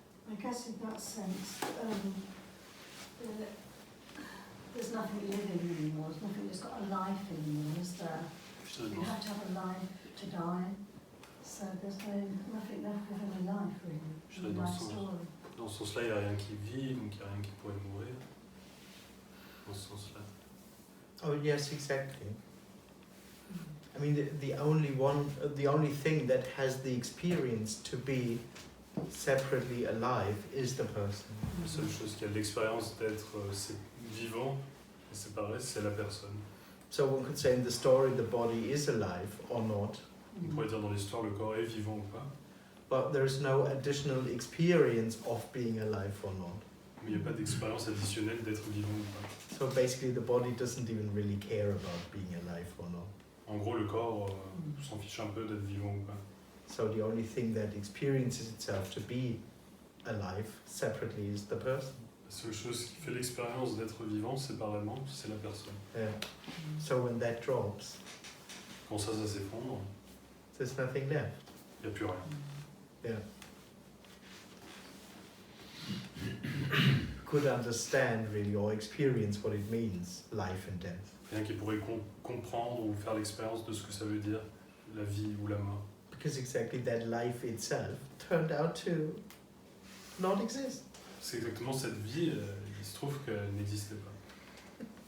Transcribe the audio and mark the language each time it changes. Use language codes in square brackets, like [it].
[en] I guess in that sense, there's nothing living anymore, there's nothing that's got a life anymore, is there? You have to have a life to die, so there's nothing left with any life really, any life story. [fr] Dans ce sens-là, il n'y a rien qui vit, donc il n'y a rien qui pourrait mourir. Dans ce sens-là. [en] Oh yes, exactly. I mean, the only thing that has the experience to be separately alive is the person. [fr] La seule chose qui a l'expérience d'être vivant et séparé, c'est la personne. [en] So one could say in the story the body is alive or not, [fr] On pourrait dire dans l'histoire le corps est vivant ou pas, [en] but there's no additional experience of being alive or not. [fr] mais il n'y a pas d'expérience additionnelle d'être vivant ou pas. [en] So basically the body doesn't even really care about being alive or not. [fr] En gros, le corps s'en fiche un peu d'être vivant ou pas. [en] So the only thing that experiences itself to be alive separately is the person. [fr] La seule chose qui fait l'expérience d'être vivant séparément, c'est la personne. [en] Yeah. So when that drops, [fr] Quand ça s'effondre, [en] there's nothing left. [fr] il n'y a plus rien. [en] Yeah. Could understand really or experience what it means, life and death. [fr] Rien qui pourrait comprendre ou faire l'expérience de ce que ça veut dire, la vie ou la mort. [en] Because exactly that life itself turned out to not exist. [fr] C'est exactement cette vie, il se trouve qu'elle n'existait pas.